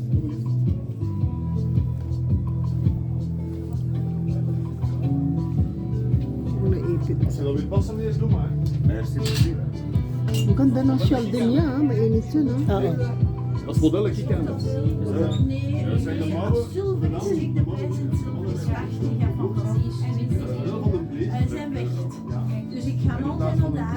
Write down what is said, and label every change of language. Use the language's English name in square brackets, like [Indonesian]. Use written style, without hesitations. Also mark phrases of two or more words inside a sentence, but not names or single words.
[Filipino] Naipit. Ang ganda ng shell din niya, mainit siya, no? Oo. [Dutch] Als modellen kijken. Nee, ze zijn weg. Dus ik ga altijd naar daar.